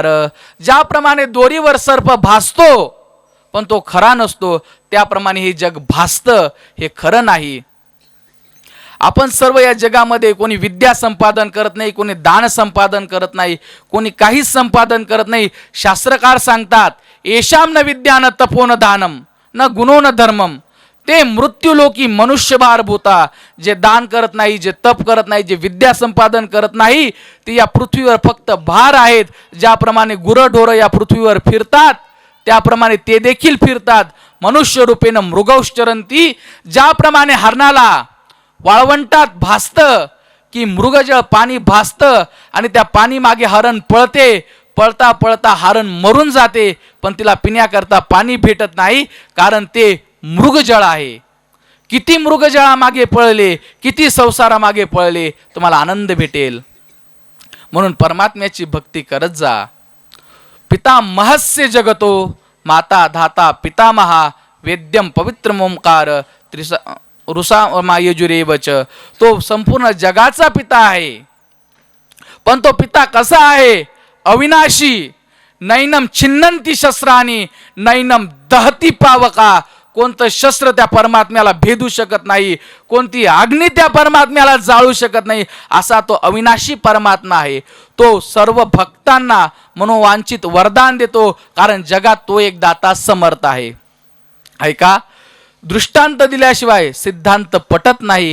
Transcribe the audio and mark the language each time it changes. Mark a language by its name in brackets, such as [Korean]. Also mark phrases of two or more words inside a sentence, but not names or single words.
[Marathi] ज्याप्रमाणे दोरीवर सर्प भासतो पण तो खरा नसतो, त्याप्रमाणे हे जग भासतं, हे खरं नाही. आपण सर्व या जगामध्ये कोणी विद्या संपादन करत नाही, कोणी दान संपादन करत नाही, कोणी काहीच संपादन करत नाही. शास्त्रकार सांगतात [Sanskrit] येशाम न विद्या न तपो न दानम न गुणो न धर्मम. ते मृत्यूलोकी मनुष्यभार भूता. [Marathi] जे दान करत नाही, जे तप करत नाही, जे विद्या संपादन करत नाही, ते या पृथ्वीवर फक्त भार आहेत. ज्याप्रमाणे गुरढोरं या पृथ्वीवर फिरतात त्याप्रमाणे ते देखील फिरतात. [Sanskrit] मनुष्य रूपेनं मृगौश्चरंती. [Marathi] ज्याप्रमाणे हरणाला वाळवंटात भासतं की मृगजळ पाणी भासतं आणि त्या पाणी मागे हरण पळते, पळता पळता हरण मरून जाते, पण तिला पिण्याकरता पाणी भेटत नाही, कारण ते मृगजळ आहे. किती मृगजळामागे पळले, किती संसारामागे पळले, तुम्हाला आनंद भेटेल. म्हणून परमात्म्याची भक्ती करत जा. [Sanskrit] पितामहस्य जगतो माता धाता पितामहा वेद्यम पवित्र ओंकार रुसामायजुरेवच. [Marathi] तो संपूर्ण जगाचा पिता आहे. पण तो पिता कसा आहे? अविनाशी. [Sanskrit] नैनम छिन्नंती शस्त्रानी नैनम दहती पावका. [Marathi] कोणतं शस्त्र त्या परमात्म्याला भेदू शकत नाही, कोणती अग्नी त्या परमात्म्याला जाळू शकत नाही, असा तो अविनाशी परमात्मा आहे. तो सर्व भक्तांना मनोवांछित वरदान देतो, कारण जगात तो एक दाता समर्थ आहे. ऐका, दृष्टांत दिल्याशिवाय सिद्धांत पटत नाही.